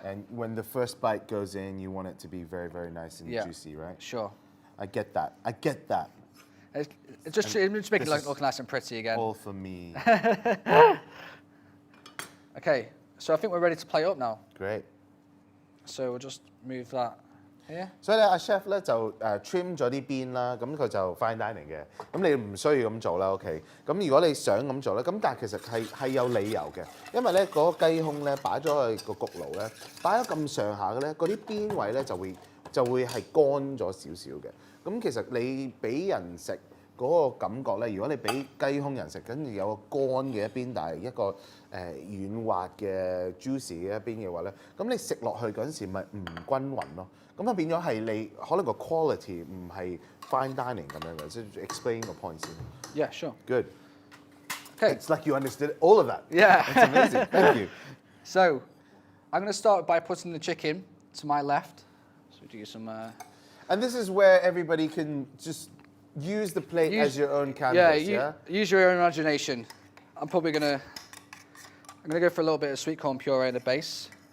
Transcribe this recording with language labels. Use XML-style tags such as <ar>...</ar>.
<en>And when the first bite goes in, you want it to be very, very nice and juicy, right? Sure. I get that. It's just make it look nice and pretty again. All for me. Okay, so I think we're ready to plate up now. Great. So we'll just move that. here.</en> <yue>所以咧，阿 chef 咧就trim 咗啲邊啦，咁佢就 fine dining 嘅。咁你唔需要咁做啦 ，OK。咁如果你想咁做咧，咁但係其實係有理由嘅，因為咧嗰個雞胸咧擺咗去個焗爐咧，擺咗咁上下嘅咧，嗰啲邊位咧就會係乾咗少少嘅。咁其實你俾人食嗰個感覺咧，如果你俾雞胸人食，跟住有個乾嘅一邊，但係一個軟滑嘅 juicy 嘅一邊嘅話咧，咁你食落去嗰陣時咪唔均勻咯。咁啊變咗係你可能個 quality 唔係 fine dining 咁樣嘅，即係 explain 個 point 先。</yue> <en>Yeah, sure. Good. Okay. It's like you understood all of that. Yeah. It's amazing. Thank you. So, I'm going to start by putting the chicken to my left. So do some. And this is where everybody can just use the plate as your own canvas. Yeah. Use your own imagination. I'm gonna go for a little bit of sweet corn puree in the base.</en>